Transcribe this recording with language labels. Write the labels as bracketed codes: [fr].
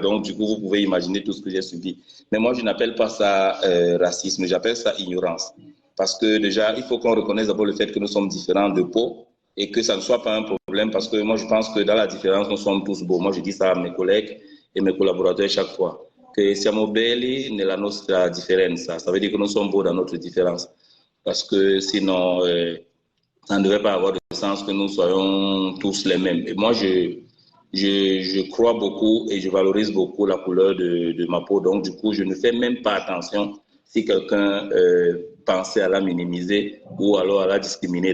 [fr] Donc, du coup, vous pouvez imaginer tout ce que j'ai subi. Mais moi, je n'appelle pas ça racisme, j'appelle ça ignorance. Parce que déjà, il faut qu'on reconnaisse d'abord le fait que nous sommes différents de peau et que ça ne soit pas un problème parce que moi, je pense que dans la différence, nous sommes tous beaux. Moi, je dis ça à mes collègues et mes collaborateurs chaque fois. [it] Que siamo belli nella nostra differenza. [fr] Ça veut dire que nous sommes beaux dans notre différence. Parce que sinon, ça ne devrait pas avoir de sens que nous soyons tous les mêmes. Et moi, je crois beaucoup et je valorise beaucoup la couleur de ma peau. Donc, du coup, je ne fais même pas attention si quelqu'un pensait à la minimiser ou alors à la discriminer.